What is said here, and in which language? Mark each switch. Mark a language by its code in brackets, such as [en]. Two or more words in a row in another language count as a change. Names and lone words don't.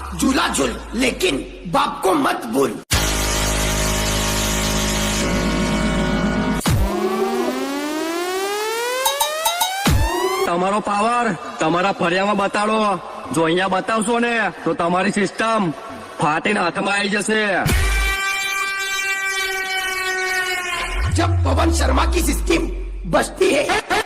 [hi] झूला झूल लेकिन बाप को मत भूल। [gu] તમારો પાવર તમારા ફરિયામાં બતાડો, જો અહીંયા બતાવશો ને તો તમારી સિસ્ટમ ફાટીને હાથમાં આવી જશે। [hi] जब पवन शर्मा की सिस्टम बजती है